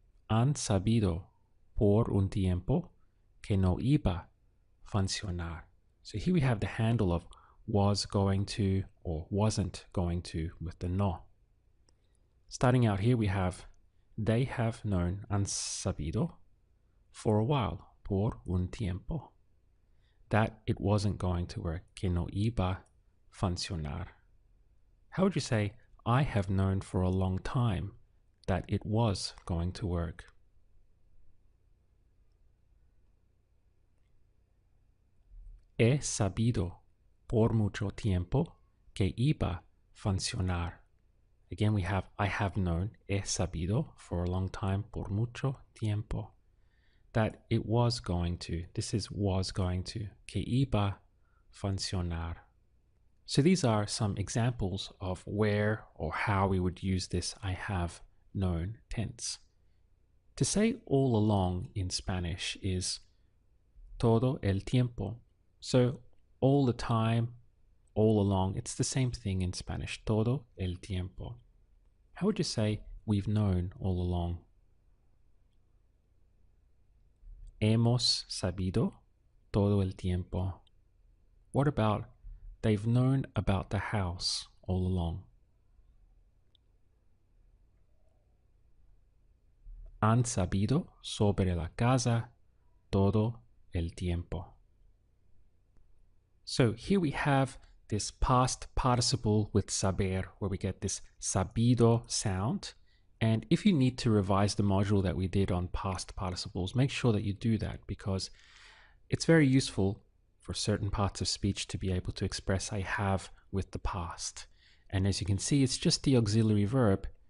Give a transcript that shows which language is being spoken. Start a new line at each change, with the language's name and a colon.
Spanish: Han sabido por un tiempo que no iba a funcionar.
English: So here we have the handle of was going to or wasn't going to with the no. Starting out here we have they have known
Spanish: han sabido
English: for a while,
Spanish: por un tiempo,
English: that it wasn't going to work,
Spanish: que no iba a funcionar.
English: How would you say I have known for a long time that it was going to work?
Spanish: He sabido por mucho tiempo que iba a funcionar.
English: Again, we have I have known,
Spanish: he sabido,
English: for a long time,
Spanish: por mucho tiempo,
English: that it was going to. This is was going to,
Spanish: que iba a funcionar.
English: So these are some examples of where or how we would use this I have known tense. To say all along in Spanish is
Spanish: todo el tiempo.
English: So all the time, all along, it's the same thing in Spanish,
Spanish: todo el tiempo.
English: How would you say we've known all along?
Spanish: Hemos sabido todo el tiempo.
English: What about they've known about the house all along?
Spanish: Han sabido sobre la casa todo el tiempo.
English: So here we have this past participle with saber, where we get this sabido sound. And if you need to revise the module that we did on past participles, make sure that you do that, because it's very useful for certain parts of speech to be able to express I have with the past. And as you can see, it's just the auxiliary verb